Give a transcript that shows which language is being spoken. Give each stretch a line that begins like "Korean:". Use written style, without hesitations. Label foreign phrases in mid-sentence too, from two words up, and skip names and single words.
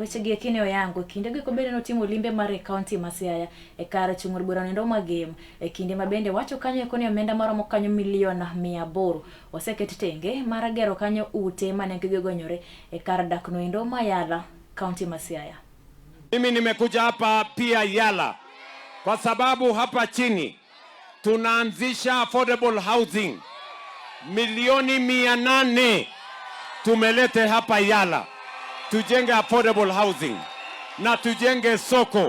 Luo (Kenya and Tanzania): Weche gi kine oyango kinde go bende notimo limbe mar kaunti ma Siaya e kar chung'ur bura nendo magem e kinde mabende wacho kanyo kone omenda maromo kanyo milion 800 oseket tenge mar gero kanyo ute mane gigonyore e kar dak noendo Mayala kaunti ma Siaya.
Swahili: Mimi nimekuja hapa pia Yala kwa sababu hapa chini tunaanzisha
English: affordable housing
Swahili: milioni 800 tumelete hapa Yala, tujenge
English: affordable housing
Swahili: na tujenge soko.